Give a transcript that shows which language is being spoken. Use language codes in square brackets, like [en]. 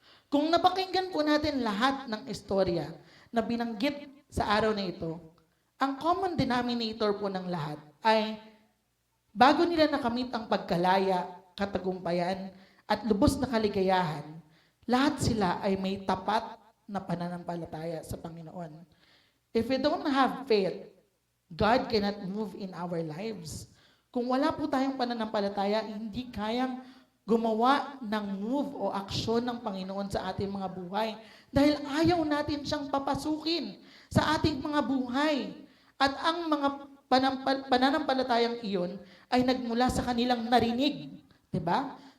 [tl] Kung napakinggan po natin lahat ng istorya na binanggit sa araw na ito, ang common denominator po ng lahat ay bago nila nakamit ang pagkalaya, katagumpayan, at lubos na kaligayahan, lahat sila ay may tapat na pananampalataya sa Panginoon. [en] If we don't have faith, God cannot move in our lives. [tl] Kung wala po tayong pananampalataya, hindi kayang gumawa ng move o aksyon ng Panginoon sa ating mga buhay. Dahil ayaw natin siyang papasukin sa ating mga buhay. At ang mga pananampalatayang iyon ay nagmula sa kanilang narinig. Diba?